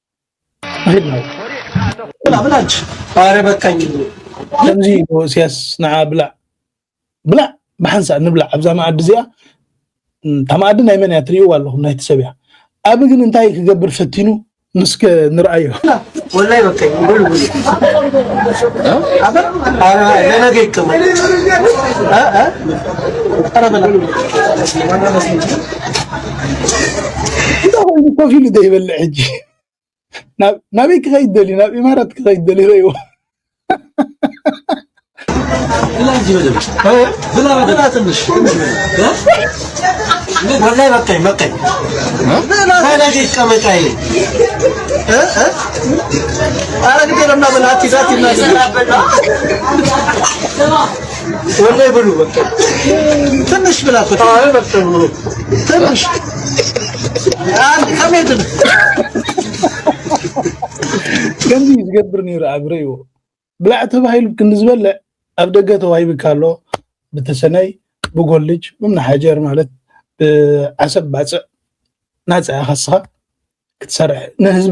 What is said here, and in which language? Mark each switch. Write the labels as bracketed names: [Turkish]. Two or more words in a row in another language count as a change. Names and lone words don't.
[Amharic] ብላች ኧረ በቃኝ [Tigrinya] ከምዚ ሲያስ ንዓ ብላዕ ብሓንሳእ ንብላዕ ኣብዛ መኣዲ እዚኣ እታ መኣዲ ናይ መን እያ ትሪእዋ ኣለኹም ናይቲ ሰብ እያ ኣብ ግን እንታይ ክገብር ፈቲኑ ምስከ ንርአዮ [Amharic] ወላሂ በቃኝ ብሉ ኧረ ለነገ ይቀመጥ ኧረ በላ [Tigrinya] ኮፍ ኢሉ ዘይበልዕ ሕጂ ናበይ ክኸይድ ደልዩ ናብ ኢማራት ክኸይድ ደልዩ ረእይዎ [Amharic] ብላ ትንሽ ወላሂ በቃኝ ለነገ ይቀመጥ አይለኝ ኧረ ግዴ ለምና በላት ይዛት ወላሂ ብሉ በቃ ትንሽ ብላ ትንሽ አንድ ከመሄድ [Tigrinya] ከምዚ ዝገብር ነይሩ ኣብ ረእይዎ ብላዕ ተባሂሉ ክንዝበልዕ ኣብ ደገ ተዋሂብካ ኣሎ ብተሰነይ ብጎልጅ እምነ ሓጀር ማለት ብዓሰብ ባፅዕ ናፅያ ካስኻ ክትሰርሕ ንህዝቢ